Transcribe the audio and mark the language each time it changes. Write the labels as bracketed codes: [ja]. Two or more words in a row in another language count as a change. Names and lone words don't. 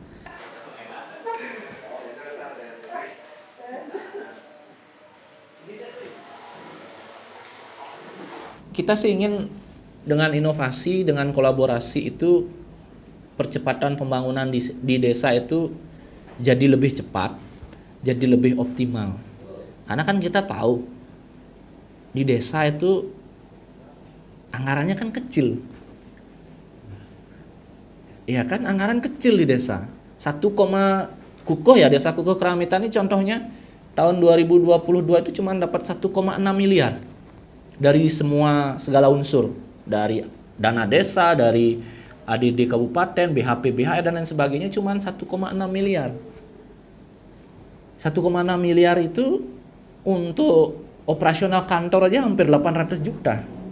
[id] Kita sih ingin dengan inovasi, dengan kolaborasi itu percepatan pembangunan di desa itu jadi lebih cepat, jadi lebih optimal. Karena kan kita tahu di desa itu anggarannya kan kecil. Iya kan, anggaran kecil di desa. Kukuh ya, desa Kukuh Keramitan ini contohnya tahun 2022 itu cuma dapat 1,6 miliar dari segala unsur, dari dana desa, dari ADD kabupaten, BHP, BHR dan lain sebagainya cuma 1,6 miliar. 1,6 miliar itu untuk operasional kantor aja hampir 800 juta.